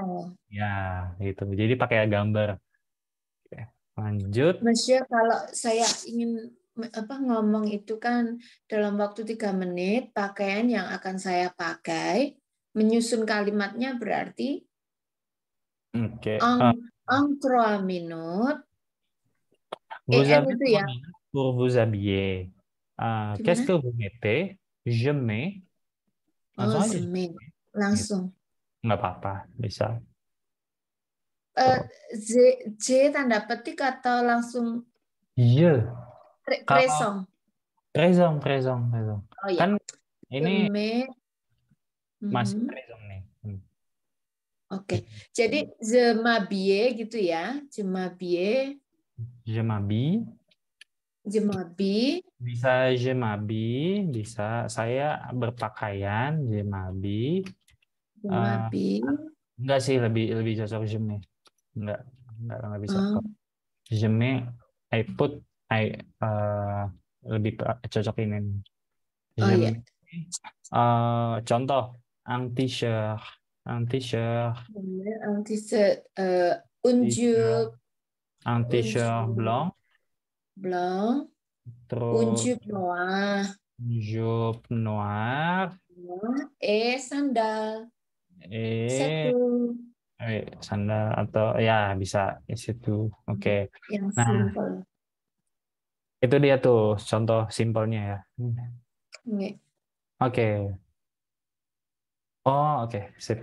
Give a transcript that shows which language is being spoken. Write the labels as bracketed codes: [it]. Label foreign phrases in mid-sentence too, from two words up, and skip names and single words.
[id] ya gitu. Jadi pakai gambar. Oke, lanjut. Monsieur, kalau saya ingin ngomong itu kan dalam waktu 3 menit, pakaian yang akan saya pakai, menyusun kalimatnya berarti Oke. [fr] en 3 minutes. Vous avez [id] itu 3 ya. [fr] minutes pour vous habiller. Qu'est-ce que vous mettez? Je mets. [id] Langsung aja. Langsung. Nggak apa-apa, bisa. J tanda petik atau langsung Iya. kresong? Kresong. Oh ya. Kan ini masih Mhm. kresong nih. Oke. Jadi [fr] je m'habille [id] gitu ya. [fr] Je m'habille. Je m'habille. Je m'habille. Bisa je m'habille, [id] bisa saya berpakaian, [fr] je m'habille. Je m'habille. [id] Enggak sih, lebih cocok [fr] je me. [id] Enggak bisa. [fr] Je me, [en] I put, [id] lebih cocok ini. Oh ya. Contoh, [fr] un t-shirt, Un t-shirt, un jupe blanc, un [id] terus [fr] jupe noir, [id] sandal, sandal atau ya bisa di situ. Oke. Yang Nah, simple. itu dia tuh contoh simpelnya ya. Oke. Oh, oke, sip.